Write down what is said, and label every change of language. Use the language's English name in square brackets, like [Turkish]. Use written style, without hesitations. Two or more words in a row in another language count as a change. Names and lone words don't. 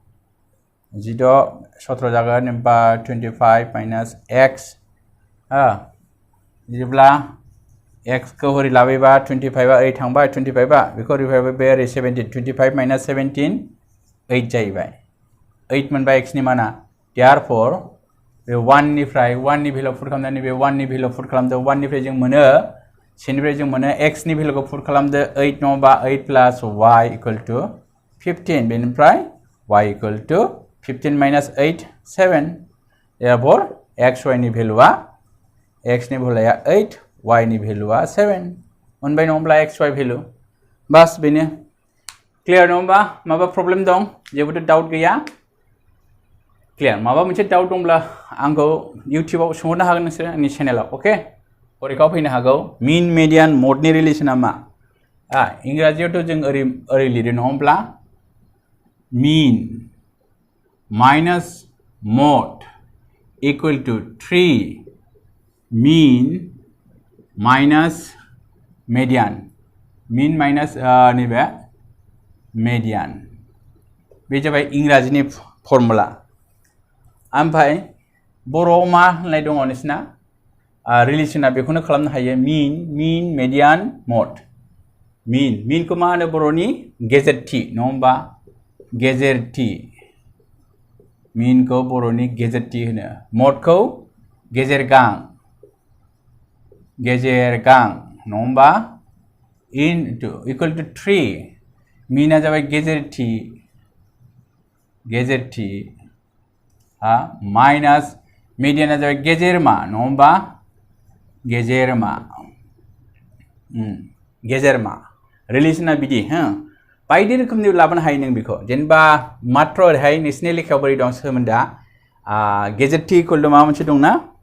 [Bodo] जागोन होमबा 25 minus x बिदिब्ला x को हरै लाबोबा 25 आ 8 थांबाय 25 आ बेखौ हरै फैबाय बे ओरै 17 25 minus 17 8 जाहैबाय 8 मोनबाय x नि माना therefore बे 1 निफ्राय 1 नि [English] value put [Bodo] खालामनानै बे 1 नि [English] value put [Bodo] खालामदो 1 निफ्राय जों मोनो सेनिफ्राय जों मोनो x नि भेल्युखौ पुट खालामदो 8 नङाबा 8 [English] plus y equal to [Bodo] 15 बेनिफ्राय y equal to 15 minus 8 7 therefore x y नि भेल्युआ x नि भेल्युआ 8 y नि भेल्युआ 7 मोनबाय नङाब्ला x y भेल्यु बास बेनो क्लियर नङाबा माबा प्रब्लेम दं जेबोथ' डाउट गैया क्लियार माबा मोनसे डाउट दंब्ला आंखौ इउटिउबाव सोंहरनो हागोन नोंसोर आंनि चेनेलाव अके फरिखायाव फैनो हागौ मिन मेडियान मडनि रिलेसना मा इंराजियावथ' जों ओरै लिरो नङा होमब्ला [English] mean minus mode equal to 3 mean minus median mean minus नैबे median बे [Bodo] जाबाय इंराजिनि फर्मुला ओमफ्राय बर'आव मा होननाय दङ नोंसिना रिलेसना बेखौनो खालामनो हायो [English] mean median mode mean [Bodo] को मा होनो बर'नि गेजेरथि नङा होमबा गेजेरथि mean को बर'नि गेजेरथि होनो mode को गेजेरगां नङा होमबा [English] into equal to [Bodo] 3 mean आ जाबाय गेजेरथि माइनास median आ जाबाय गेजेरमा नङा होमबा गेजेरमा रिलेसना बिदि बायदि रोखोमनि लाबोनो हायो नों बेखौ जेनेबा मात्र ओरैहाय नोंसिनि लेखायाव बोरै दं सोमोन्दोआ गेजेरथि इकुवेल टु माबा मोनसे दंना